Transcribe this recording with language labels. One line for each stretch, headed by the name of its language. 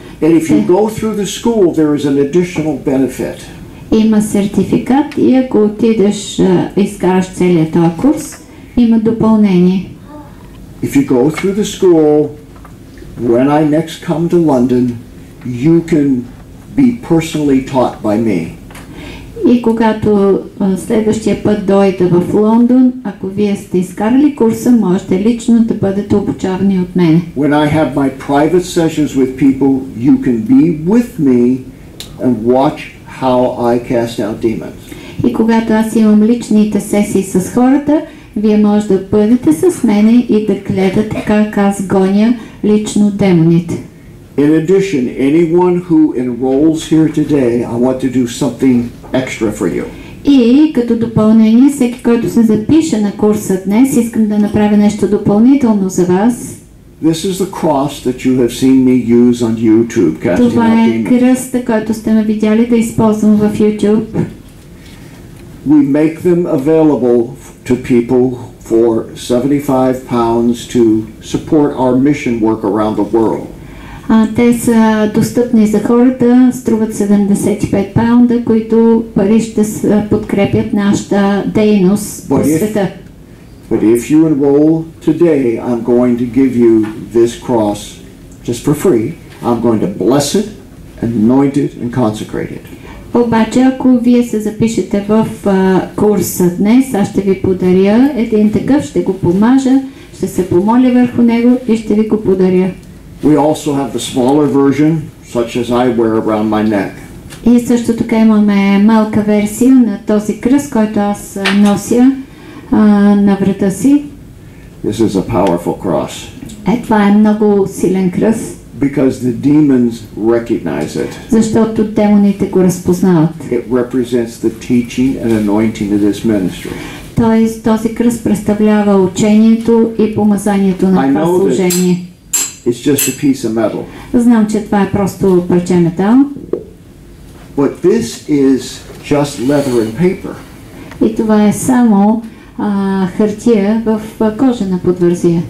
English: And if you go through the school there is an additional benefit.
Bulgarian: има сертификат и ако отидеш и изкараш целият този курс, има допълнение.
English: If you go through the school, when I next come to London, you can be personally taught by me.
Bulgarian: И когато следващия път дойде в Лондон, ако вие сте изкарали курса, можете лично да бъдете обучавани от мен.
English: When I have my private sessions with people, you can be with me and watch how I cast out demons.
Bulgarian: И когато аз имам личните сесии с хората, вие може да бъдете с мене и да гледате как аз гоня лично демоните.
English: In addition, anyone who enrolls here today, I want to do something extra for you.
Bulgarian: И като допълнение, всеки, който се запише на курса днес, искам да направя нещо допълнително за вас.
English: This is the cross that you have seen me use on YouTube, casting
Bulgarian: Това
English: out
Bulgarian: е
English: demons.
Bulgarian: кръста, който сте ме видяли да използвам в YouTube.
English: We make them available to people for £75 to support our mission work around the world.
Bulgarian: Те са достъпни за хората, струват 75 паунда, които пари ще подкрепят нашата дейност по света.
English: But if you enroll today, I'm going to give you this cross just for free. I'm going to bless it, anoint it, and consecrate it.
Bulgarian: Обаче, ако вие се запишете в курса днес, аз ще ви подаря един такъв, ще го помажа, ще се помоля върху него и ще ви го подаря.
English: We also have the smaller version, such as I wear around my neck.
Bulgarian: И също така имаме малка версия на този кръст, който аз нося на врата си.
English: This is a powerful cross.
Bulgarian: Това е много силен кръст.
English: Because the demons recognize it.
Bulgarian: Защото демоните го разпознават.
English: It represents the teaching and anointing of this ministry.
Bulgarian: Тоест, този кръст представлява учението и помазанието на това служение.
English: It's just a piece of metal.
Bulgarian: Знам, че това е просто парче метал.
English: But this is just leather and paper.
Bulgarian: И това е само хартия в кожена подвързия.